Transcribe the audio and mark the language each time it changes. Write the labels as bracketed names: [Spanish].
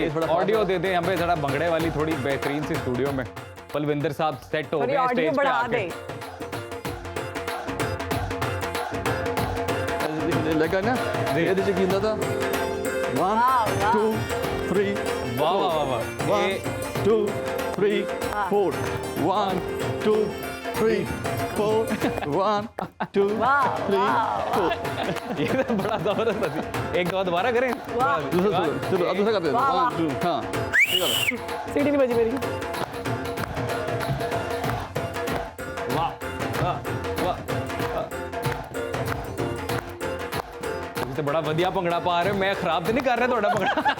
[Hindi] Audio दे दें हमें थोड़ा भंगड़े वाली थोड़ी बेहतरीन सी स्टूडियो में। पलविंदर साहब सेट हो गए स्टेज पे आके। लगा ना [Punjabi] ਇਹਦੇ ਚ ਕੀ ਹੁੰਦਾ ਤਾਂ 1 2 3 [Hindi] वाह वाह वाह 1 2 3 4 1 2 3 4 1 2 3 4 ये तो बड़ा जबरदस्त है। एक दो दोबारा करें। दूसरा चलो अब दूसरा करते हैं 1 2 हाँ ठीक है सीटी नहीं बजी मेरी। वाह वाह वाह [Punjabi] ਤੁਸੀਂ ਤਾਂ ਬੜਾ ਵਧੀਆ ਭੰਗੜਾ ਪਾ ਰਹੇ ਹੋ, ਮੈਂ ਖਰਾਬ ਤੇ ਨਹੀਂ ਕਰ ਰਿਹਾ ਤੁਹਾਡਾ ਭੰਗੜਾ।